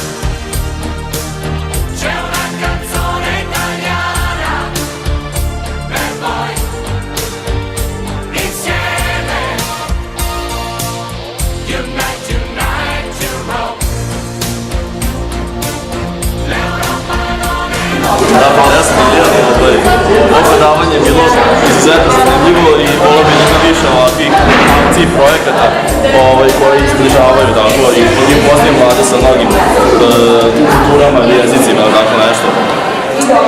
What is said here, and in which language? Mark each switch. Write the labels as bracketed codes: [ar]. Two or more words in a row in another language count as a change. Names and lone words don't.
[it] C'è una canzone italiana per voi. [en] Insieme. Unite, unite, Europe. [it] L'Europa non è [bs] Da, hvala, ja sam ovo predavanje je bilo izuzetno zanimljivo i volio bih da više ovakvih akcij projekata koji izbližavaju i upoznaju mlade sa mnogim kulturama ili jezicima ili tako nešto.